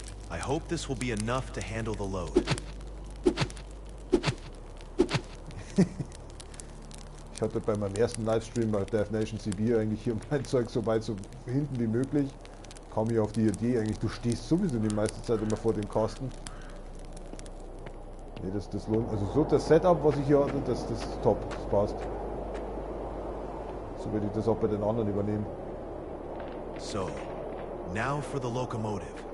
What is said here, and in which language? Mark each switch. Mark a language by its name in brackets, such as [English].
[English] I hope this will be enough to handle the load. [German] Ich hatte bei meinem ersten Livestream bei Death Nation CB eigentlich hier mein Zeug so weit so hinten wie möglich. Kam ich auf die Idee, eigentlich du stehst sowieso die meiste Zeit immer vor dem Kasten. Nee, das lohnt. Also so das Setup, was ich hier hatte, das ist top, das passt. So werde ich das auch bei den anderen übernehmen. [English] So, now for the locomotive.